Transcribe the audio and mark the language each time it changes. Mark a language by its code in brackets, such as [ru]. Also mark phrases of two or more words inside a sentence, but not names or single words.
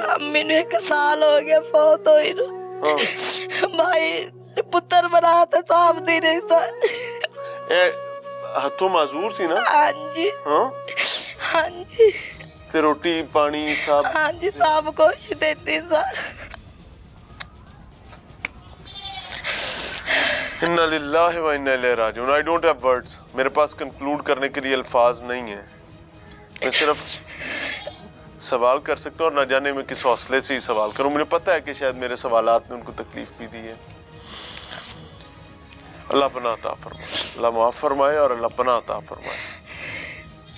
[pa] ਅੰਮੀ ਨੂੰ 1 ਸਾਲ ਹੋ ਗਿਆ ਫੌਤ ਹੋਈ ਨੂੰ। ਹਾਂ ਭਾਈ ਪੁੱਤਰ ਬਣਾ ਤੇ ਸਾਂਭ ਦੀ ਰਹੀ ਸਾ। ਇਹ ਹੱਥੋਂ ਮਾਜ਼ੂਰ ਸੀ ਨਾ? ਹਾਂਜੀ ਹਾਂ ਹਾਂਜੀ ਤੇ ਰੋਟੀ ਪਾਣੀ ਸਭ? ਹਾਂਜੀ ਸਭ ਕੁਛ ਦੇਤੀ ਸਾ। [ar] إنا لله وإنا إليه راجعون. [en] I don't have words. [ur] میرے پاس کنکلوڈ کرنے کے لیے الفاظ نہیں ہے۔ میں صرف سوال کر سکتا ہوں اور نہ جانے میں کس حوصلے سے ہی سوال کروں. مجھے پتہ ہے کہ شاید میرے سوالات نے ان کو تکلیف بھی دی ہے۔ اللہ پناہ عطا فرمائے، اللہ معاف فرمائے اور اللہ پناہ عطا فرمائے.